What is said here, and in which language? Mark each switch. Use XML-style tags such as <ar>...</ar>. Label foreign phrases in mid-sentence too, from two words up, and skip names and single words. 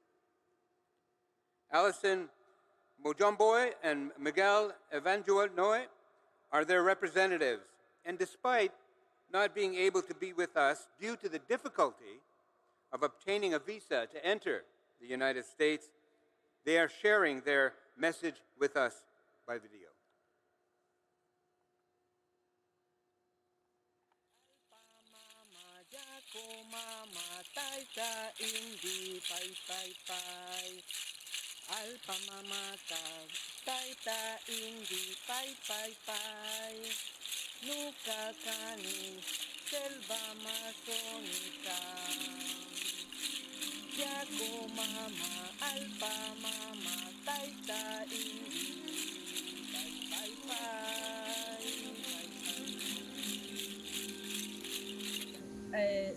<en>Alison Mojomboy and Miguel Evangelnoy are their representatives, and despite not being able to be with us due to the difficulty of obtaining a visa to enter the United States, they are sharing their message with us by video.</en> <qu>Alpa mamata, taita indi, pai pai pai, nuka kani,</qu> <es>selva amazónica.</es> <qu>Yaku mama, alpa mama, taita indi, pai pai pai.</qu>